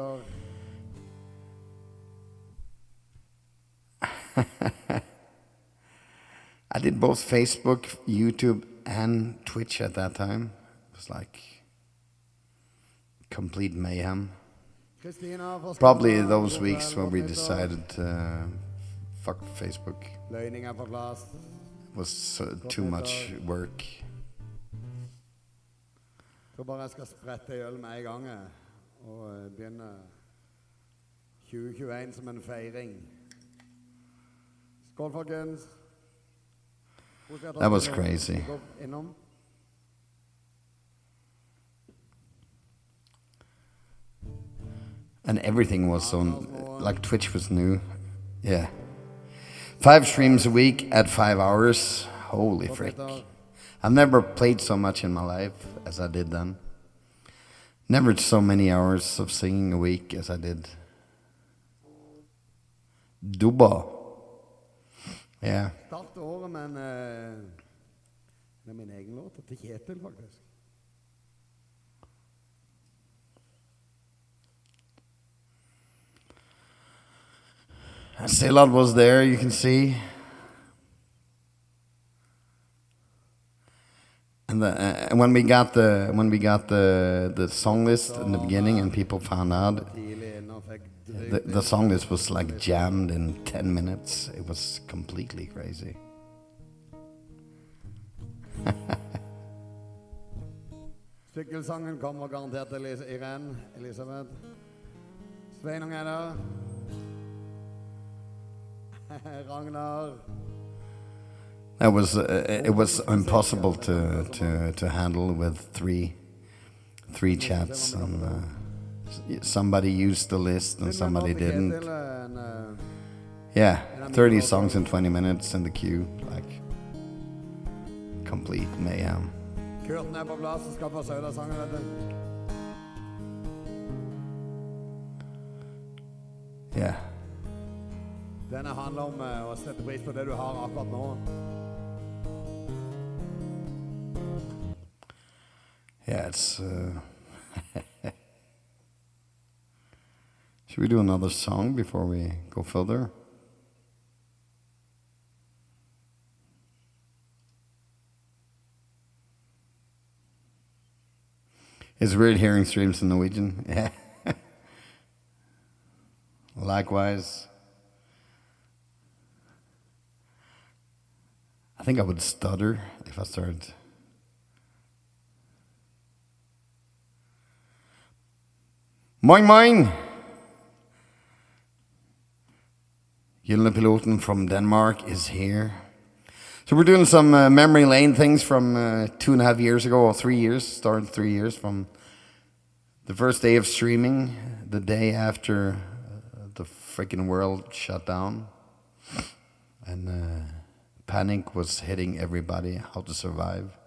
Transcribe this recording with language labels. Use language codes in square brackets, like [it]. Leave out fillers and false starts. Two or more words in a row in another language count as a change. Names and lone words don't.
[en] I did both Facebook, YouTube, and Twitch at that time. It was like complete mayhem. Probably those weeks when we decided to fuck Facebook. It was too much work. [no] Jeg tror bare jeg skal sprette øl med en gang og begynne 2021 som en feiring. Skål, folkens. [en] That was crazy. And everything was on, like Twitch was new. Yeah. 5 streams a week at 5 hours. Holy frick. I've never played so much in my life as I did then. Never so many hours of singing a week as I did. Dubba. Yeah. [no] Start året med min egen låt til Kjetil, faktisk. [en] Selad was there, you can see. And when we got the song list in the beginning, and people found out, the song list was like jammed in 10 minutes. It was completely crazy. [no] Sykkelsangen kommer garantert til Irene, Elisabeth. Sveinung er der. Ragnar. [en] It was impossible to handle with three chats, and somebody used the list and somebody didn't. Yeah, 30 songs in 20 minutes in the queue, like complete mayhem. [no] Kurten er på plass og skal få Sauda-sangen, vet du. [en] Yeah. [no] Denne handler om å sette pris på det du har akkurat nå. [en] Yeah, it's... Should we do another song before we go further? It's weird hearing streams in Norwegian. Yeah. Likewise. I think I would stutter if I started. [de] Moin moin! [en] Piloten from Denmark is here. So we're doing some memory lane things from 2.5 years ago, or 3 years, started 3 years from the first day of streaming, the day after the freaking world shut down. And panic was hitting everybody, how to survive.